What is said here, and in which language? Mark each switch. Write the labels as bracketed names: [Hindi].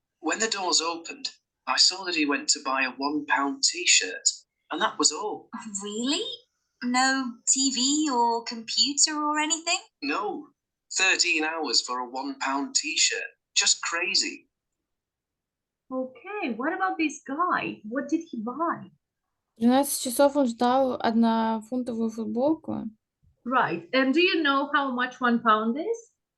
[English] When the doors opened, I saw that he went to buy a £1 t-shirt, and that was all. Really? No TV or computer or anything? No. 13 hours for a £1 t-shirt. Just crazy. Okay, what about this guy? What did he buy? [Russian] 12 часов он ждал 1-фунтовую футболку. [English] Right, and do you know how much £1 is?